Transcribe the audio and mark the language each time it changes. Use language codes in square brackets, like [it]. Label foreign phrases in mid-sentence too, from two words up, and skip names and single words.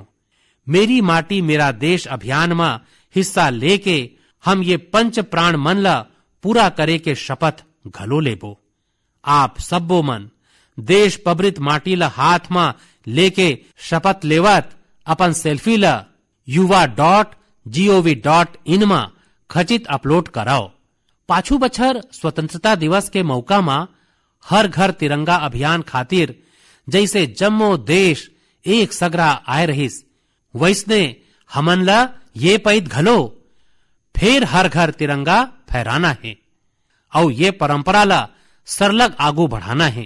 [hne] मेरी माटी मेरा देश अभियान में हिस्सा लेके हम ये पंच प्राण मन ला पूरा करे के शपथ घलो लेबो। आप सबो मन देश पबरित माटी ला हाथ में लेके शपथ लेवत अपन सेल्फी ला yuva.gov.in में खचित अपलोड कराओ। पाछू बछर स्वतंत्रता दिवस के मौका में हर घर तिरंगा अभियान खातिर जैसे जम्मो देश एक सगरा आए रहिस, वैसने हमन ला ये पैद घलो फिर हर घर तिरंगा फहराना है और ये परंपरा ला सरलग आगू बढ़ाना है।